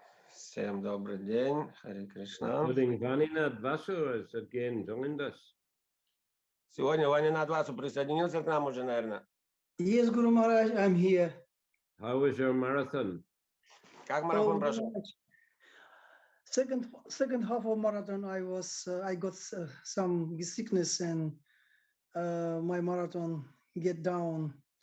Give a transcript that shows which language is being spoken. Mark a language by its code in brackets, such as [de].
[ru] всем добрый день, Харе Кришна. [en] Including Vanina Vasu has again joined us. [ru] Сегодня Ванинат Васу присоединился к нам уже, наверное. [en] Yes, Guru Maharaj, I'm here. How was your marathon? [ru] Как марафон прошел? [en] Second half of marathon, I got some sickness and my marathon get down.